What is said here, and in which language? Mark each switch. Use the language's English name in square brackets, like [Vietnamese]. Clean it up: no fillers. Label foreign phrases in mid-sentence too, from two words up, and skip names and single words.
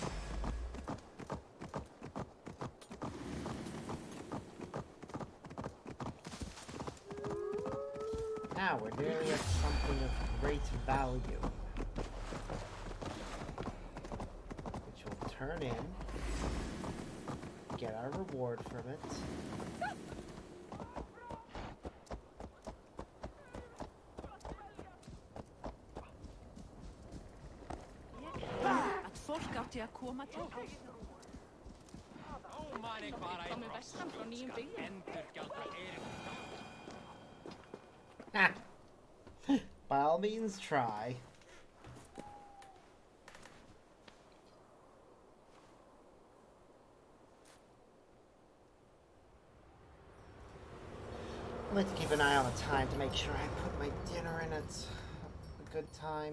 [English] Now we're nearly at something of great value, which will turn in, get our reward from it. [Icelandic] Att folk átti að koma til. Komið vestan frá nýjum byggðum. [English] By all means, try. I like to keep an eye on the time to make sure I put my dinner in at a good time.